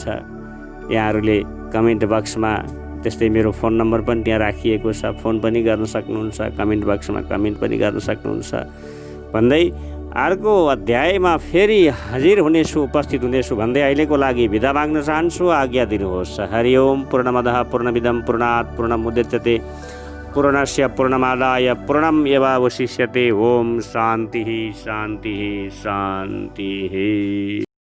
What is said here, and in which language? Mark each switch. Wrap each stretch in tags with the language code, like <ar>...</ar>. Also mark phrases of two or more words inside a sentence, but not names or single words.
<ne>यहाँहरूले कमेन्ट बक्समा, त्यस्तै मेरो फोन नम्बर पनि त्यहाँ राखिएको छ, फोन पनि गर्न सक्नुहुन्छ, कमेन्ट बक्समा कमेन्ट पनि गर्न सक्नुहुन्छ भन्दै अर्को अध्यायमा फेरि हाजिर हुनेछु, उपस्थित हुनेछु भन्दै अहिलेको लागि बिदा माग्न चाहन्छु। आज्ञा दिनुहोस्। हरि ओम।</ne> <sa>पूर्णमदः पूर्णमिदं पूर्णात् पूर्णमुदच्यते पूर्णस्य पूर्णमादाय पूर्णमेवावशिष्यते। ओम शान्तिः शान्तिः शान्तिः।</sa>